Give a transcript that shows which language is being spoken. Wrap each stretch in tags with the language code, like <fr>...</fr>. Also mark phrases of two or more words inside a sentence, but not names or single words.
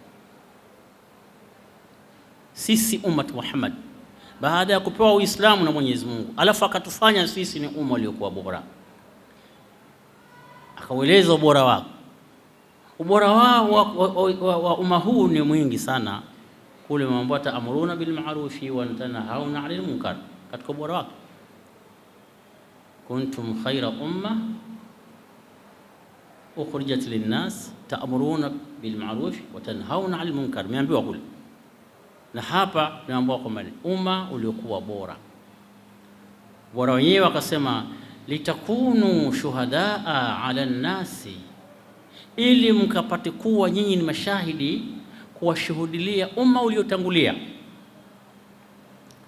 <sw>Sisi umma wa Muhammad baada ya kupewa Uislamu na Mwenyezi Mungu, alafu akatufanya sisi ni umma uliokuwa bora, akaueleza ubora wao. Ubora wa umma huu ni mwingi sana, kule mambo</sw> <ar>تأمرون بالمعروف وتنهون عن المنكر,</ar> <sw>katika ubora wake</sw> <ar>كنتم خير أمة أخرجت للناس تأمرون بالمعروف وتنهون عن المنكر,</ar> <sw>meambiwa kule. Na hapa tunaambiwa kwamba umma uliokuwa bora. Bora wenyewe akasema</sw> <ar>لتكونوا شهداء على الناس,</ar> <sw>ili mkapate kuwa nyinyi ni mashahidi kuwashuhudilia umma uliotangulia.</sw>